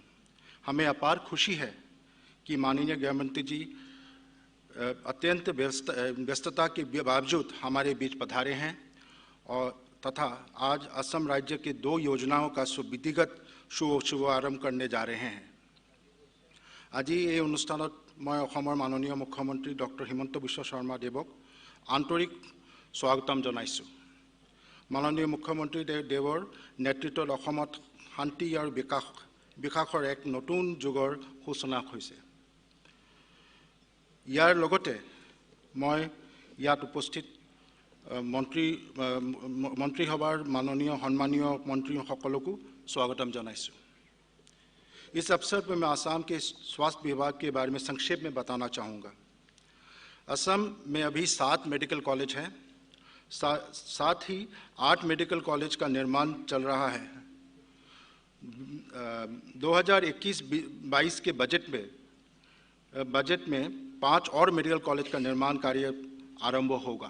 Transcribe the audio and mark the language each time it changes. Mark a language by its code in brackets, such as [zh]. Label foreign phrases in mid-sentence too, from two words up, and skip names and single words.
[hi] हमें अपार खुशी है कि माननीय गृह मंत्री जी अत्यंत व्यस्तता के बावजूद हमारे बीच पधारे हैं और तथा आज असम राज्य के 2 योजनाओं का विधिगत शुभारंभ करने जा रहे हैं। [as] আজি এই অনুষ্ঠানত মই অসমৰ মাননীয় মুখ্যমন্ত্ৰী ডক্টৰ হিমন্ত বিশ্ব শৰ্মা দেৱক আন্তৰিক স্বাগতম জনাইছোঁ। মাননীয় মুখ্যমন্ত্ৰী দেৱৰ নেতৃত্বত অসমত শান্তি আৰু বিকাশৰ এক নতুন যুগৰ সূচনা হৈছে। ইয়াৰ লগতে মই ইয়াত উপস্থিত মন্ত্ৰীসভাৰ মাননীয় সন্মানীয় মন্ত্ৰীসকলকো স্বাগতম জনাইছোঁ। [hi] इस अवसर पर मैं असम के स्वास्थ्य विभाग के बारे में संक्षेप में बताना चाहूँगा। असम में अभी 7 [en] medical college [hi] हैं, साथ ही 8 [en] medical college [hi] का निर्माण चल रहा है। 2021-22 के बजट में 5 और [en] medical college [hi] का निर्माण कार्य आरंभ होगा।